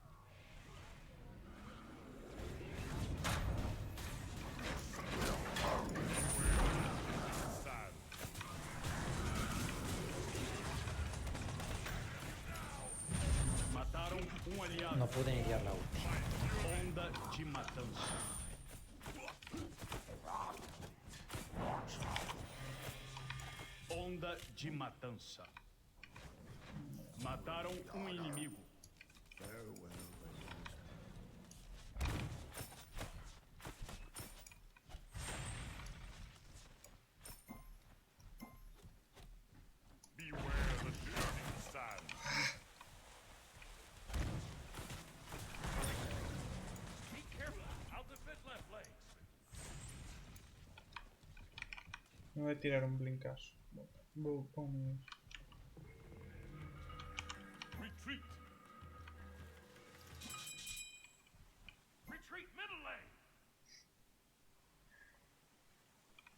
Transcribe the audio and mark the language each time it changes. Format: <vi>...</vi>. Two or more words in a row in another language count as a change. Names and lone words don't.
<en>Sands.</en> <pt>Mataram aliado.</pt> <es>No pude ni liar la ulti.</es> <pt>Onda de matança. Onda de matança. Mataram inimigo.</pt> <en>Beware the shifting sands. Be careful. I'll defend left legs.</en> <gl>Me vai tirar un blincazo. Vou poner...</gl> <en>Retreat. Retreat middle lane.</en>